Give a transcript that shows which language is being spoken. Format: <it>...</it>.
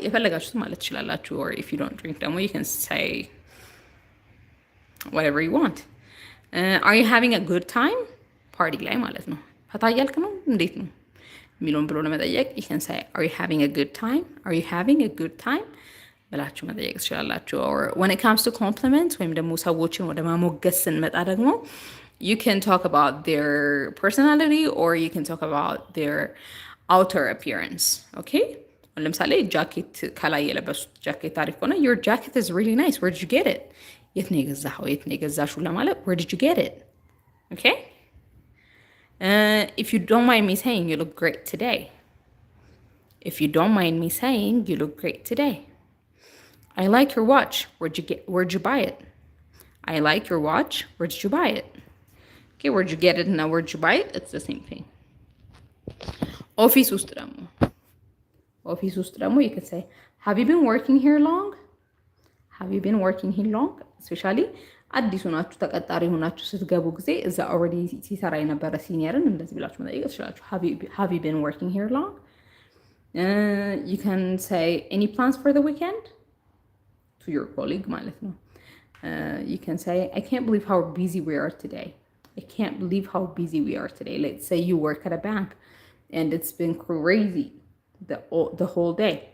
<am>የፈለጋችሁት ማለት ትችላላችሁ።</am> <en>or if you don't drink ደግሞ you can say whatever you want. Are you having a good time?</en> <am>ፓርቲ ላይ ማለት ነው። ፈታ እያልክ ነው እንዴት ነው የሚለውን ብሎ ለመጠየቅ</am> <en>you can say, are you having a good time? Are you having a good time?</en> <am>ብላችሁ መጠየቅ ትችላላችሁ።</am> <en>or when it comes to compliments</en> <am>ወይም ደግሞ ሰዎችን ወደ ማሞገስ ስንመጣ ደግሞ</am> <en>you can talk about their personality or you can talk about their outer appearance. Okay?</en> <am>ለምሳሌ ጃኬት ከላይ የለበሱት ጃኬት አሪፍ ከሆነ</am> <en>your jacket is really nice. Where did you get it?</en> <am>የት ነው የገዛኸው? የት ነው የገዛሽው ለማለት</am> <en>where did you get it? Okay? If you don't mind me saying, you look great today. If you don't mind me saying, you look great today. I like your watch. Where'd you buy it? I like your watch. Where did you buy it? Okay, where'd you get it? Now where'd you buy it? It's the same thing. Office</en> <am>ውስጥ ደግሞ</am> <en>you can say, have you been working here long? Have you been working here long?</en> <am>Especially አዲስ ሆናችሁ ተቀጣሪ ሆናችሁ ስትገቡ ጊዜ እዛ ኦልሬዲ ሲሰራ የነበረ ሲኒየርን እንደዚህ ብላችሁ መጠየቅ ትችላላችሁ።</am> <en>have you been working here long? You can say, any plans for the weekend? To your colleague</en> <am>ማለት ነው።</am> <en>You can say, I can't believe how busy we are today. I can't believe how busy we are today. Let's say you work at a bank and it's been crazy the whole day.</en>